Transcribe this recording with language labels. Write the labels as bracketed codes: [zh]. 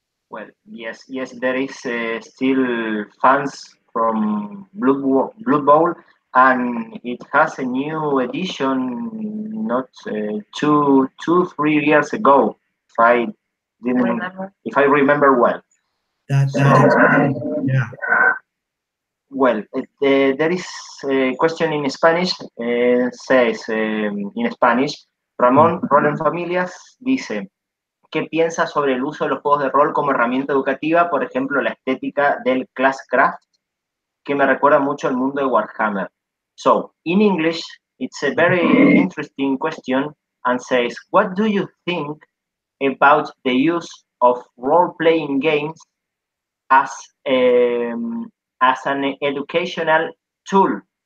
[en] Well, yes, there is still fans from Blood Bowl, and it has a new edition not 2-3 years ago, if I remember well. That is, yeah. [es] Well, there is a question in Spanish, says in Spanish, Ramón Rol en Familias dice, ¿qué piensas sobre el uso de los juegos de rol como herramienta educativa? Por ejemplo, la estética del Classcraft, que me recuerda mucho al mundo de Warhammer. [en] So, in English, it's a very interesting question and says, what do you think about the use of role-playing games as an educational tool?